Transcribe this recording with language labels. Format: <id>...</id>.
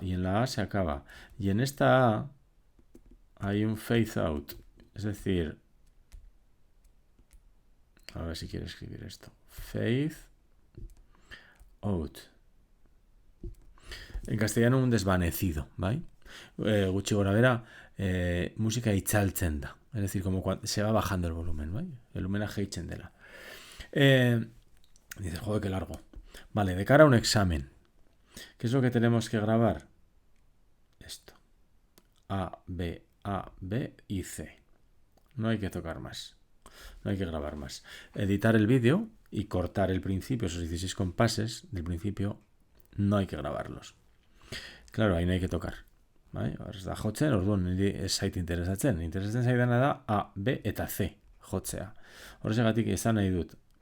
<es>Y en la A se acaba. Y en esta A hay un fade out. Es decir, a ver si quiero escribir esto. Fade out. En castellano un desvanecido, ¿vale?</es> <eu>Gutxi gora bera, música itzaltzen da.</eu> <es>Es decir, como cuando se va bajando el volumen, ¿vale? El volumen</es> <eu>jeitzen dela.</eu> <es>Dices, joder, qué largo. Vale, de cara a un examen, ¿qué es lo que tenemos que grabar? Esto. A, B y C. No hay que tocar más. No hay que grabar más. Editar el vídeo y cortar el principio, esos 16 compases del principio, no hay que grabarlos. Claro, ahí no hay que tocar.</es> <eu>Bai? Ez da jotzen, orduan niri ez zait interesatzen. Interesatzen zaidana da A, B eta C jotzea. Horregatik esan nahi dut.</eu>